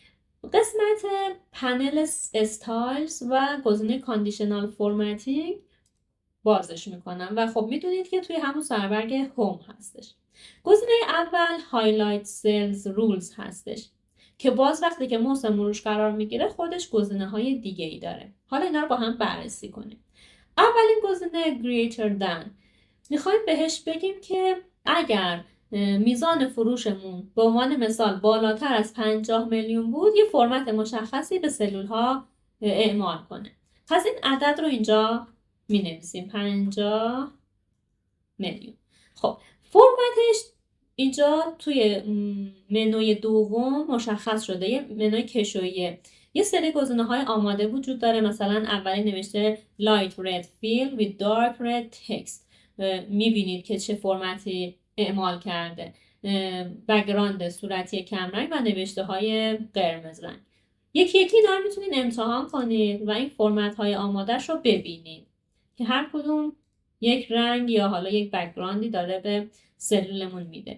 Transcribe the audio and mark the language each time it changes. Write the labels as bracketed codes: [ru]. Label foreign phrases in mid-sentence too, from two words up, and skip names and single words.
[fa] قسمت [en] panel styles [fa] و گزینه [en] conditional formatting [fa] بازش میکنم و خب میدونید که توی همون سربرگ هوم هستش. گزینه اول [en] highlight cells rules [fa] هستش که باز وقتی که موضوع مروش قرار میگیره خودش گزینه های دیگه ای داره. حالا اینا رو با هم بررسی کنیم. اولین گزینه [en] greater than، [fa] میخوایم بهش بگیم که اگر میزان فروشمون به عنوان مثال بالاتر از 50 میلیون بود یه فرمت مشخصی به سلول ها اعمال کنه. پس این عدد رو اینجا می نویسیم 50 میلیون. خب فرمتش اینجا توی منوی دوم مشخص شده، یه منوی کشویه. یه سری گزینه های آماده وجود داره، مثلا اولی نوشته [en] light red fill with dark red text. [fa] میبینید که چه فرمتی اعمال کرده، بک‌گراند صورتی کمرنگ و نوشته های قرمز رنگ. یکی یکی اینا رو میتونید امتحان کنید و این فرمت های آمادهش رو ببینید که هر کدوم یک رنگ یا حالا یک بک‌گراندی داره به سلولمون میده.